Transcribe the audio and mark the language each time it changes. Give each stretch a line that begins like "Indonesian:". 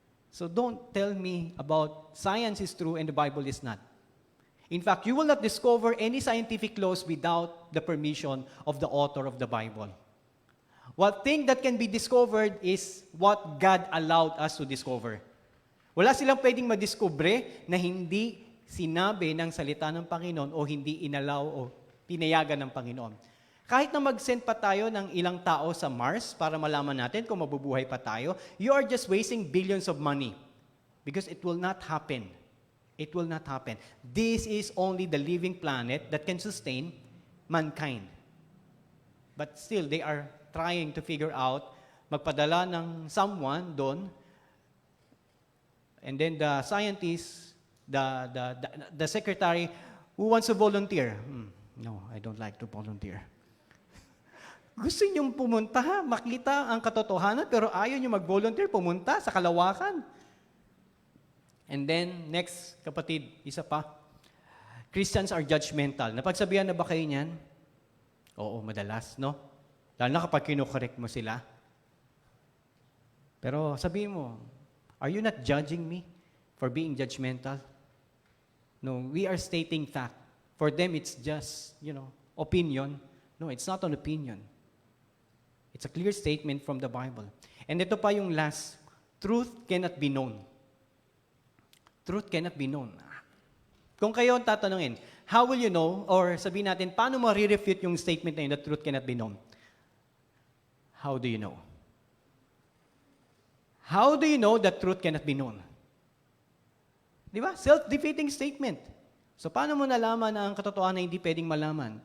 English: So, don't tell me about science is true and the Bible is not. In fact, you will not discover any scientific laws without the permission of the author of the Bible. One thing that can be discovered is what God allowed us to discover.
Filipino: Wala silang pwedeng madiskubre na hindi sinabi ng salita ng Panginoon o hindi inalaw o pinayagan ng Panginoon. Kahit na mag-send pa tayo ng ilang tao sa Mars para malaman natin kung mabubuhay pa tayo,
English: you are just wasting billions of money. Because it will not happen. It will not happen. This is only the living planet that can sustain mankind. But still, they are trying to figure out,
Filipino: magpadala ng
English: someone doon, and then the scientist, the secretary, who wants to volunteer? No, I don't like to volunteer.
Filipino: Gusto niyong pumunta, makita ang katotohanan, pero ayaw niyo mag-volunteer, pumunta sa kalawakan.
English: And then, next, kapatid, isa pa. Christians are judgmental.
Filipino: Napagsabihan na ba kayo niyan? Oo, madalas, no? Lalo na kapag kinokorek mo sila. Pero sabihin mo,
English: are you not judging me for being judgmental? No, we are stating fact. For them, it's just, opinion. No, it's not an opinion. It's a clear statement from the Bible. And
Filipino: ito pa yung
English: last. Truth cannot be known. Truth cannot be known.
Filipino: Kung kayo ang tatanungin,
English: how will you know, or
Filipino: sabihin natin, paano mo re-refute yung statement na yun,
English: the truth cannot be known? How do you know? How do you know that truth cannot be known? Di ba? Self-defeating statement.
Filipino: So, paano mo nalaman na ang katotohanan na hindi pwedeng malaman?